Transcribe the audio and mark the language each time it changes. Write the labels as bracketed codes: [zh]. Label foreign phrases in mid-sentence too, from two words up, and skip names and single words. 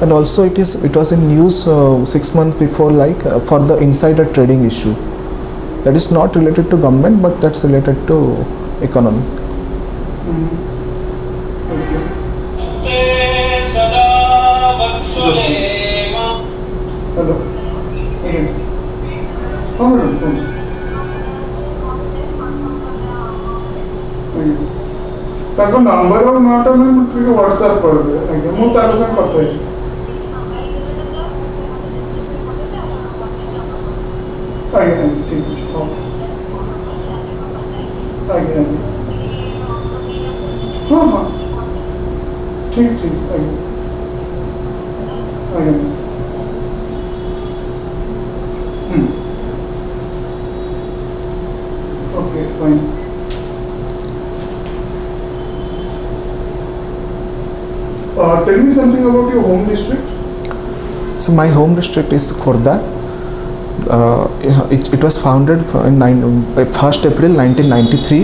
[en] And also it was in news 6 months before, like for the insider trading issue. That is not related to government, but that's related to economy. Okay. Hello. Okay. [or] ତାଙ୍କ ନମ୍ବର ଆଉ ନଅଟା ମୁଁ ଟିକେ ହ୍ୱାଟ୍ସଆପ୍ କରିଦେବେ ଆଜ୍ଞା, ମୁଁ ତାଙ୍କ ସାଙ୍ଗେ କଥା ହେଇଛି। ଆଜ୍ଞା ଆଜ୍ଞା ଠିକ୍ ଅଛି, ହଉ ଆଜ୍ଞା ଆଜ୍ଞା, ହଁ ହଁ ଠିକ୍ ଠିକ୍ ଆଜ୍ଞା ଆଜ୍ଞା [en] okay fine. Tell me something about your home district. So my home district is Khordha. It was founded in 1st April 1993.